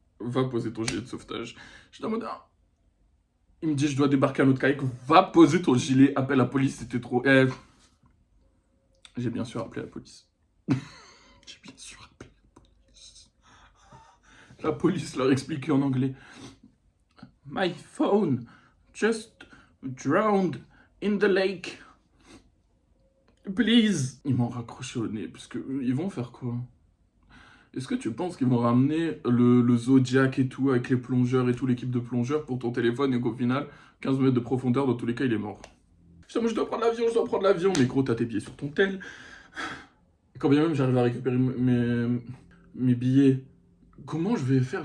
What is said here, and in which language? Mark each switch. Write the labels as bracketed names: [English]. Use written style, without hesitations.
[French] Va poser ton gilet de sauvetage. J'étais en mode... Ah. Il me dit, je dois débarquer à notre kayak. Va poser ton gilet, appelle la police, c'était trop... J'ai bien sûr appelé la police. J'ai bien sûr appelé la police. La police leur expliquait en anglais. [English] My phone just drowned in the lake. Please. [French] Ils m'ont raccroché au nez, parce que ils vont faire quoi? Est-ce que tu penses qu'ils vont ramener le Zodiac et tout, avec les plongeurs et tout, l'équipe de plongeurs pour ton téléphone et qu'au final, 15 mètres de profondeur, dans tous les cas, il est mort? Putain, moi je dois prendre l'avion, je dois prendre l'avion. Mais gros, t'as tes billets sur ton tel. Et quand bien même j'arrive à récupérer mes billets, comment je vais faire?